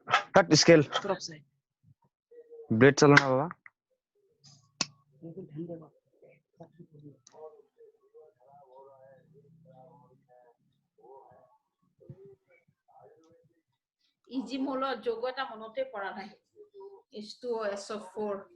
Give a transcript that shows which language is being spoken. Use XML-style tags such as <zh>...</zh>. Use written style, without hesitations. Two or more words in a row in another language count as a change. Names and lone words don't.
<en>cut scale blade</en> <hi>चलो ना बाबा</hi> <as>ইজি মোলত যোগ এটা মনতে পৰা নাই H2O SO4</as>